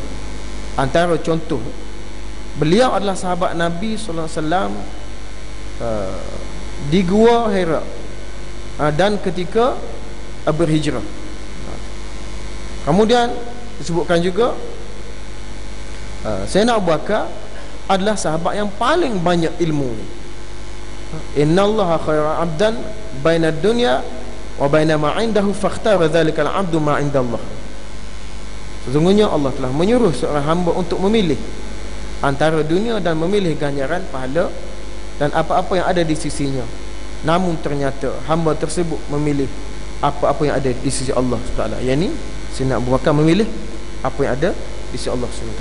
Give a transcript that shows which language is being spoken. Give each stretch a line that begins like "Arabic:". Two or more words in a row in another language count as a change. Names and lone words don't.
Malay: Antara contoh, beliau adalah sahabat Nabi
Arabic: صلى الله عليه وسلم
Malay: di Gua Hira dan ketika berhijrah. Kemudian disebutkan juga Sayyidina Abu Bakar adalah sahabat yang paling banyak ilmu.
Arabic: إن الله خير عبدا بين الدنيا وبين ما عنده فاختار ذلك العبد ما عند الله.
Malay: Sesungguhnya Allah telah menyuruh seorang hamba untuk memilih antara dunia dan memilih ganjaran pahala dan apa-apa yang ada di sisinya. Namun ternyata hamba tersebut memilih apa-apa yang ada di sisi Allah SWT. Yani Sayyidina Abu Bakar memilih apa yang ada di sisi Allah SWT.